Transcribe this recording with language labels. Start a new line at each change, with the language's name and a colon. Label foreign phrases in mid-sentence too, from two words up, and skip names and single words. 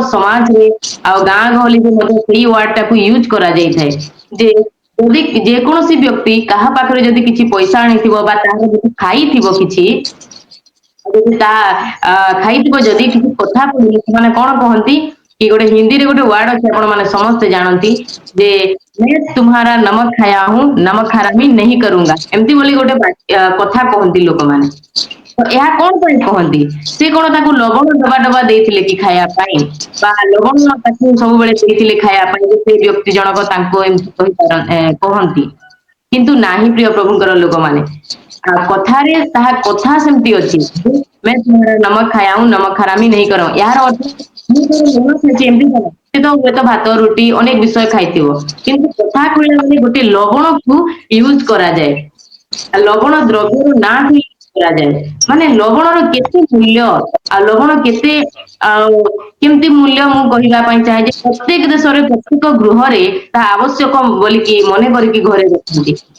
Odia: ସମାଜରେ ଆଉ ଗାଁ ଗହଳିରେ ମଧ୍ୟ ସେଇ ୱାର୍ଡ ଟାକୁ ୟୁଜ କରାଯାଇଥାଏ ଯେ ଯଦି ଯେକୌଣସି ବ୍ୟକ୍ତି କାହା ପାଖରେ ଯଦି କିଛି ପଇସା ଆଣିଥିବ ବା ତାହାର ଯଦି ଖାଇଥିବ କିଛି ଯଦି ତା ଖାଇଥିବ ଯଦି କିଛି କଥା କହି ସେମାନେ କଣ କହନ୍ତି କି ଗୋଟେ ହିନ୍ଦୀରେ ଗୋଟେ ୱାର୍ଡ ଅଛି ଆପଣ ମାନେ ସମସ୍ତେ ଜାଣନ୍ତି ଯେ
Hindi: मैं तुम्हारा नमक खाया हूं नमक हरामी नहीं करूंगा
Odia: ଏମିତି ବୋଲି ଗୋଟେ କଥା କହନ୍ତି ଲୋକମାନେ। ତ ଏହା କଣ ପାଇଁ କହନ୍ତି ସେ କଣ ତାକୁ ଲବଣ ଡବା ଡବା ଦେଇଥିଲେ କି ଖାଇବା ପାଇଁ ବା ଲବଣ ତାକୁ ସବୁବେଳେ ଦେଇଥିଲେ ଖାଇବା ପାଇଁ ଯେ ସେ ବ୍ୟକ୍ତି ଜଣକ ତାଙ୍କୁ ଏମିତି କହନ୍ତି କିନ୍ତୁ ନାହିଁ ପ୍ରିୟ ପ୍ରଭୁଙ୍କର ଲୋକମାନେ କଥାରେ ତାହା କଥା ସେମିତି ଅଛି
Hindi: मैं तुम्हारा नमक खाया हूं नमक हरामी नहीं करूं
Odia: ଏହାର ଅର୍ଥ ମୁଁ ତୋର ଲୁଣ ଖାଇଛି ଏମିତି କଣ ସେ ତ ହୁଏତ ଭାତ ରୁଟି ଅନେକ ବିଷୟ ଖାଇଥିବ କିନ୍ତୁ କଥା କହିଲା ବେଳେ ଗୋଟେ ଲବଣକୁ ୟୁଜ କରାଯାଏ। ଲବଣ ଦ୍ରବ୍ୟର ନାଁ ହିଁ କରାଯାଏ ମାନେ ଲବଣର କେତେ ମୂଲ୍ୟ ଆଉ ଲବଣ କେତେ ଆଉ କେମିତି ମୂଲ୍ୟ ମୁଁ କହିବା ପାଇଁ ଚାହେଁ ଯେ ପ୍ରତ୍ୟେକ ଦେଶରେ ପ୍ରତ୍ୟେକ ଗୃହରେ ତାହା ଆବଶ୍ୟକ ବୋଲିକି ମନେ କରିକି ଘରେ ରଖନ୍ତି।